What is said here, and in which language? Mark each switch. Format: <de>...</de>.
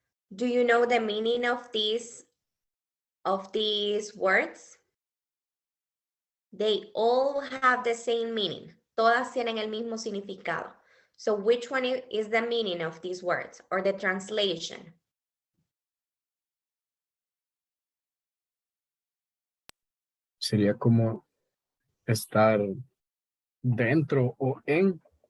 <en>Do you know the meaning of these words? They all have the same meaning.</en> <es>Todas tienen el mismo significado.</es> <en>So which one is the meaning of these words or the translation?</en> <es>Sería como estar dentro o en.</es>